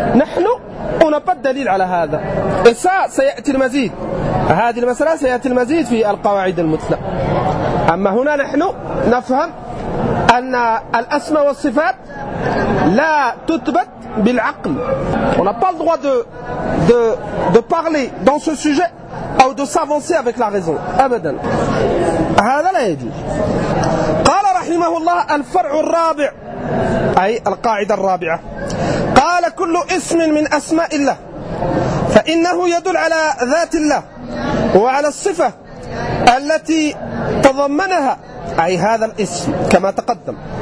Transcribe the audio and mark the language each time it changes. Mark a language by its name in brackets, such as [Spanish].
[Arabic] نحن نبقى الدليل على هذا إساء سيأتي المزيد هذه المسألة سيأتي المزيد في القواعد المثلى. أما هنا نحن نفهم أن الأسماء والصفات لا تثبت بالعقل. [French] On n'a pas le droit de parler dans ce sujet ou de s'avancer avec la raison. [Arabic] أبدا. هذا لا يجوز. قال رحمه الله الفرع الرابع أي القاعدة الرابعة. قال كل اسم من أسماء الله فإنه يدل على ذات الله وعلى الصفة التي تضمنها أي هذا الاسم كما تقدم.